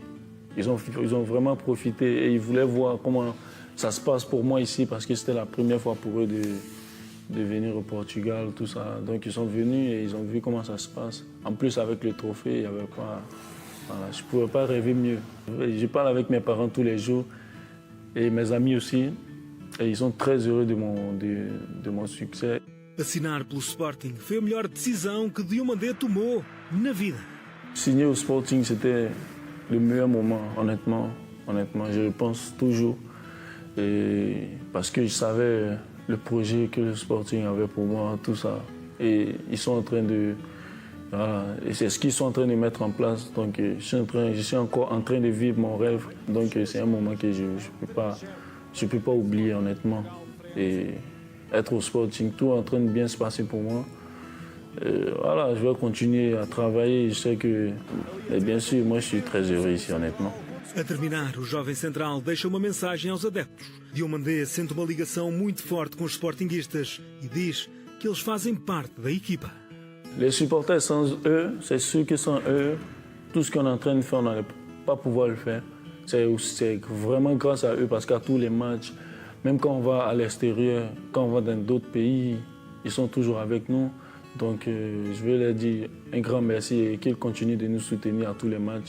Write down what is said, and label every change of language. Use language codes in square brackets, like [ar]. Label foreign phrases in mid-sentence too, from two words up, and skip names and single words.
[fr] Ils ont vraiment profité et ils voulaient voir comment ça se passe pour moi ici parce que c'était la première fois pour eux de venir au Portugal, tout ça. Donc ils sont venus et ils ont vu comment ça se passe. En plus, avec le trophée, il n'y avait pas... Voilà, je ne pouvais pas rêver mieux. Je parle avec mes parents tous les jours et mes amis aussi. Et ils sont très heureux de mon succès. [pt] Assinar pelo Sporting foi a melhor decisão que Diomandé tomou na vida. [fr] Signer au Sporting, c'était le meilleur moment, honnêtement. Je le pense toujours. Et parce que je savais le projet que le Sporting avait pour moi, tout ça. Et ils sont en train de... Voilà, et c'est ce qu'ils sont en train de mettre en place. Donc je suis encore en train de vivre mon rêve. Donc c'est un moment que je ne peux pas oublier, honnêtement. Et être au Sporting, tout est en train de bien se passer pour moi. Voilà, je vais continuer à travailler. Je sais que, et bien sûr, moi je suis très heureux ici, honnêtement. [pt] A terminar, o jovem central deixa uma mensagem aos adeptos. Diomandé sente uma ligação muito forte com os sportinguistas e diz que eles fazem parte da equipa. [fr] Les supporters, sans eux, c'est sûr que sans eux, tout ce qu'on est en train de faire, on n'allait pas pouvoir le faire. C'est vraiment grâce à eux parce qu'à tous les matchs, même quand on va à l'extérieur, quand on va dans d'autres pays, ils sont toujours avec nous. Donc je veux leur dire un grand merci et qu'ils continuent de nous soutenir à tous les matchs.